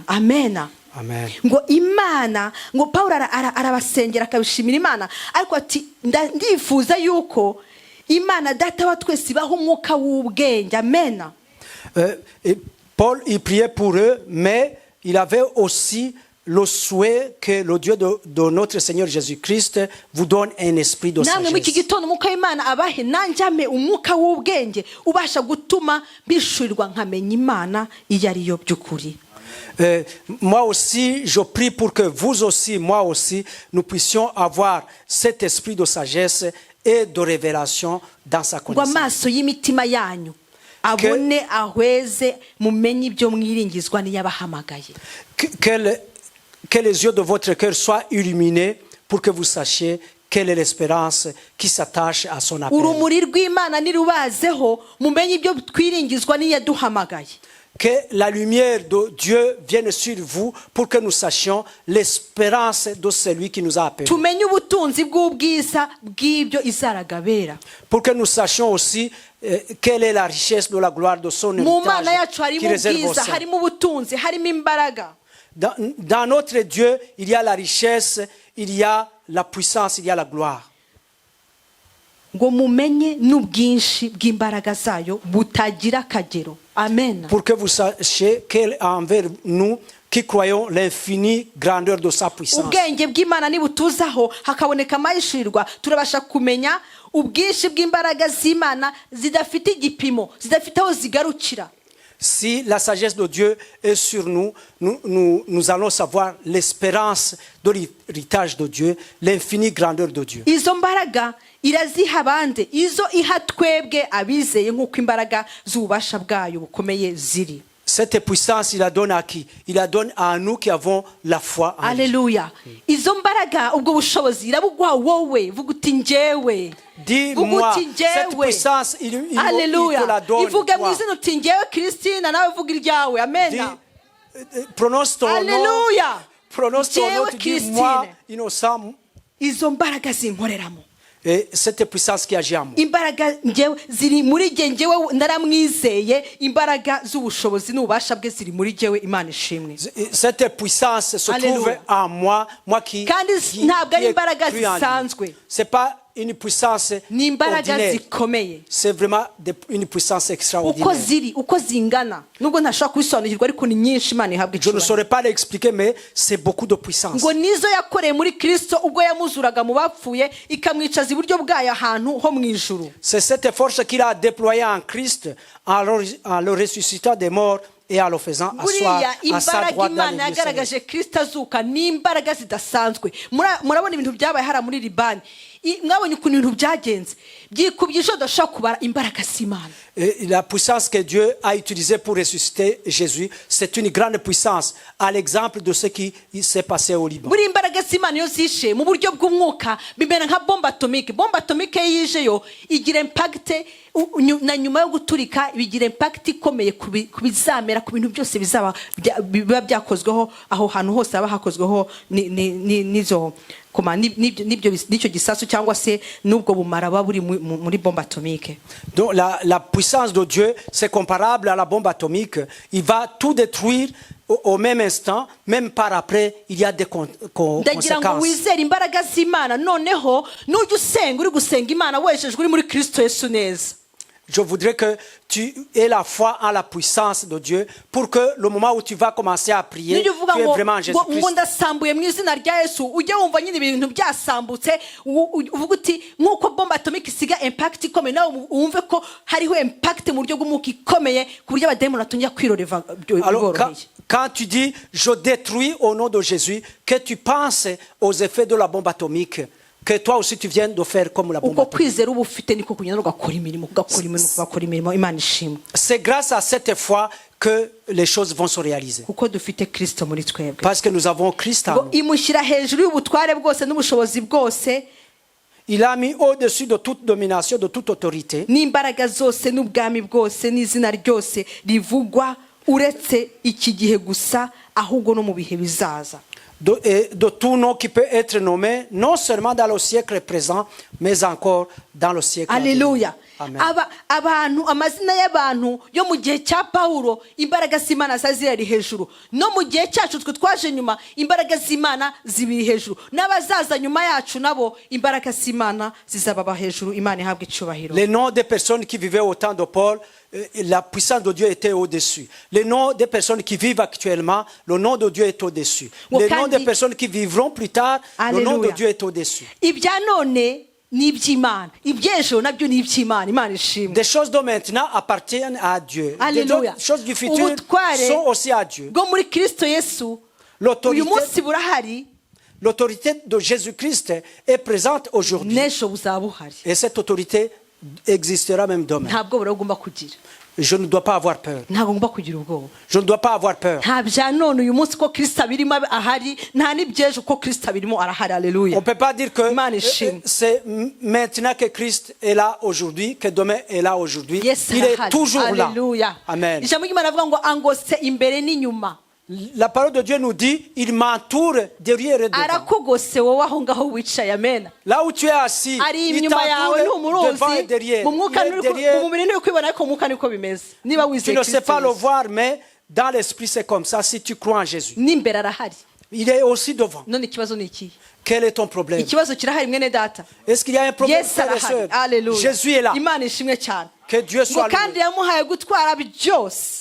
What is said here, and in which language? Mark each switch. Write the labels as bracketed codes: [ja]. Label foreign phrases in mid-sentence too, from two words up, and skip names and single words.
[rw] Amena. Amen. Ngo Imana, ngo Paulo arabasengera akabishimira Imana, ariko ati ndifuza yuko Imana data wa twese ibaha umwuka w'ubwenge. Amen. [fr] Et Paul, il priait pour eux, mais il avait aussi le souhait que le Dieu de notre Seigneur Jésus-Christ vous donne un esprit de [rw] namwe muri iki [fr] sagesse. [rw] gitondo umwuka w'Imana abahe nanjame umwuka w'ubwenge ubasha gutuma bishurirwa nkamenya Imana iyo ari yo by'ukuri. [fr] Moi aussi, je prie pour que vous aussi, moi aussi, nous puissions avoir cet esprit de sagesse et de révélation dans sa [rw] ngo [fr] connaissance. [rw] amaso y'imitima yanyu abone ahweze mumenye ibyo mwiringizwa n'iyabahamagaye. [fr] Que les yeux de votre cœur soient illuminés pour que vous sachiez quelle est l'espérance qui s'attache à son appel. [rw] urumuri rw'Imana nirubazeho mumenye ibyo twiringizwa n'iyaduhamagaye. [fr] Que la lumière de Dieu vienne sur vous pour que nous sachions l'espérance de celui qui nous a appelés. [rw] tumenye ubutunzi bw'ubwiza bw'ibyo izaragabera. [fr] Pour que nous sachions aussi quelle est la richesse de la gloire de son [rw] mu Mana yacu [fr] héritage qui [rw] harimo [fr] réserve aux [rw] ubwiza, [fr] saints. [rw] harimo ubutunzi, harimo imbaraga. [fr] Dans notre Dieu, il y a la richesse, il y a la puissance, il y a la gloire. [rw] ngo mumenye n'ubwinshi bw'imbaraga zayo butagira akagero. Amen. [fr] Pour que vous sachiez qu'elle a envers nous qui croyons l'infinie grandeur de sa puissance. [rw] ubwenge bw'Imana nibutuzaho hakaboneka amayishirirwa turabasha kumenya ubwinshi bw'imbaraga z'Imana zidafite igipimo, zidafite aho zigarukira. [fr] Si la sagesse de Dieu est sur nous, nous allons savoir l'espérance de l'héritage de Dieu, l'infinie grandeur de Dieu. [rw] Izo mbaraga iraziha abandi, izo iha twebwe abizeye nk'uko imbaraga z'ububasha bwayo bukomeye ziri. [fr] Cette puissance, il la donne à qui? Il la donne à nous qui avons la foi en lui. Alléluia. [rw] Izo mbaraga ubwo bushobozi irabugwa wowe vuga uti njyewe. [fr] Dis-moi, cette puissance, il te la Alléluia. donne. [rw] Ivuge mu [fr] toi. [rw] izina uti njyewe Christina nawe vuga iryawe. Amen. [fr] Prononce ton nom. Alléluia. Prononce ton nom. [rw] Njyewe [fr] Tu dis, moi, Christine. [rw] innocent. Izo mbaraga zinkoreramo. [fr] Et cette puissance qui agit en moi. [rw] Imbaraga njyewe ziri muri njyewe naramwizeye, imbaraga z'ubushobozi n'ububasha bwe ziri muri njyewe. Imana ishimwe. [fr] Cette puissance se trouve Alléluia. en moi qui [rw] kandi ntabwo ari imbaraga [fr] ai cru en lui. [rw] zisanzwe, [fr] C'est pas une puissance [rw] ni imbaraga [fr] ordinaire. [rw] zikomeye. [fr] C'est vraiment une puissance [rw] uko [fr] extraordinaire. [rw] ziri, uko zingana, nubwo ntashobora kubisobanukirwa ariko ni nyinshi. Imana ihabwa [fr] Je ne [rw] icyubahiro. [fr] saurais pas l'expliquer, mais c'est beaucoup de puissance. [rw] ngo nizo yakoreye muri Kristo ubwo yamuzuraga mu bapfuye ikamwicaza iburyo bwayo ahantu ho mu ijuru. [fr] C'est cette force qu'il a déployée en Christ en le ressuscitant des morts et en le faisant asseoir [rw] buriya [fr] à sa [rw] imbaraga [fr] droite dans [rw] Imana [fr] les lieux célestes. [rw] yagaragaje Kristo azuka ni imbaraga zidasanzwe. Murabona ibintu byabaye hara muri Libani, mwabonye ukuntu ibintu byagenze byikubye ijoro udashobora kubara imbaraga z'Imana. [fr] Et la puissance que Dieu a utilisée pour ressusciter Jésus, c'est une grande puissance, à l'exemple de ce qui s'est passé au Liban. [rw] buri imbaraga z'Imana iyo zishe mu buryo bw'umwuka bimera nka [fr] bombe atomike. Bombe atomike [rw] yijeyo igira impact na nyuma yo guturika bigira impact ikomeye ku bizamera, ku bintu byose biba byakozweho aho hantu hose haba hakozweho n'izo koma n'icyo gisasu cyangwa se n'ubwo bumara buba buri muri [fr] bombe atomike. Donc la puissance de Dieu, c'est comparable à la bombe atomique. Il va tout détruire au même instant, même par après, il y a des [rw] ndagira ngo [fr] conséquences. [rw] wizere imbaraga z'Imana, noneho nujya usenga uri gusenga Imana wejejwe uri muri Kristo Yesu neza. [fr] Je voudrais que tu aies la foi en la puissance de Dieu pour que le moment où tu vas commencer à prier, [rw] Nijya uvuga [fr] tu es [rw] ngo [fr] vraiment Jésus-Christ. [rw] ngo ndasambuye mu izina rya Yesu, ujye wumva nyine ibintu byasambutse, uvuga uti nk'uko [fr] bombe atomike [rw] isiga impact ikomeye, nawe wumve ko hariho impact mu buryo bw'umwuka ikomeye ku buryo abadayimoni batungira kwiroreva [fr] Alors, [rw] biboroheye. [fr] quand tu dis je détruis au nom de Jésus, que tu penses aux effets de la bombe atomique, que toi aussi tu viens de faire comme la bombe [rw] uko [fr] atomique. [rw] kwizera uba ufite niko kugenda ugakora imirimo. Imana ishimwe [fr] C'est grâce à cette foi que les choses vont se réaliser. [rw] kuko dufite Kristo muri twebwe. [fr] Parce que nous avons Christ en [rw] ngo [fr] nous. [rw] imushyira hejuru y'ubutware bwose n'ubushobozi bwose [fr] Il a mis au-dessus de toute domination, de toute autorité. [rw] n'imbaraga zose n'ubwami bwose n'izina ryose rivugwa uretse iki gihe gusa ahubwo no mu bihe bizaza. [fr] Et de tout nom qui peut être nommé, non seulement dans le siècle présent, mais encore dans le siècle à venir. [rw] Haleluya. Amen. Abantu amazina y'abantu yo mu gihe cya Pawulo imbaraga z'Imana zari hejuru, no mu gihe cyacu twe twaje nyuma imbaraga z'Imana zibiri hejuru, n'abazaza nyuma yacu nabo imbaraga z'Imana zizababa hejuru. Imana ihabwe icyubahiro. [fr] Les noms des personnes qui vivaient au temps de Paul, la puissance de Dieu était au-dessus. Les noms des personnes qui vivent actuellement, le nom de Dieu est au-dessus. Les noms des personnes qui vivront plus tard, le nom de Dieu est au-dessus. [rw] Ibya none ni iby'Imana, iby'ejo nabyo ni iby'Imana. Imana ishimwe. [fr] Des choses de maintenant appartiennent à Dieu. Alléluia. Des choses du futur sont aussi à Dieu. [rw] Bwo muri Kristo Yesu uyu munsi burahari, [fr] L'autorité de Jésus-Christ est présente aujourd'hui. [rw] n'ejo buzaba buhari. [fr] Et cette autorité existera même demain. [rw] Ntabwo buragomba kugira, [fr] Je ne dois pas avoir peur. [rw] ntabwo ngomba kugira ubwoba. [fr] Je ne dois pas avoir peur. [rw] Nta bya none uyu munsi ko Kristo abirimo ahari, nta n'ibyejo ko Kristo abirimo arahari. Haleluya. [fr] On ne peut pas dire que [rw] Imana ishimwe. [fr] c'est maintenant que Christ est là aujourd'hui, que demain est là aujourd'hui. [rw] Yesu [fr] Il est [rw] arahari. [fr] toujours là. [rw] Haleluya. Amen. Ijambo ry'Imana avuga ngo angose imbere n'inyuma. [fr] La parole de Dieu nous dit, il m'entoure derrière et devant. [rw] Arakugose wowe aho ngaho wicaye. Amen. [fr] Là où tu es assis, [rw] Ari [fr] il [rw] inyuma yawe [fr] t'entoure devant et [rw] n'umuruzi [fr] derrière. [rw] mu mwuka [fr] Il est derrière. [rw] mu mubiri ni kwibona ariko mu mwuka niko bimeze. Niba [fr] Tu [rw] wizeye [fr] ne sais pas le [rw] Kristo [fr] voir, mais dans l'esprit c'est comme ça si tu crois en Jésus. [rw] n'imbere arahari. [fr] Il est aussi devant. [rw] None ikibazo ni iki? [fr] Quel est ton problème? [rw] Ikibazo kirahari mwene data. [fr] Est-ce qu'il y a un problème, [rw] Yesu [fr] frères et [rw] arahari. [fr] sœurs? [rw] Haleluya. [fr] Jésus est là. [rw] Imana ishimwe cyane. [fr] Que Dieu [rw] Ngo [fr] soit [rw] kandi [fr] loué. [rw] yamuhaye gutwara byose.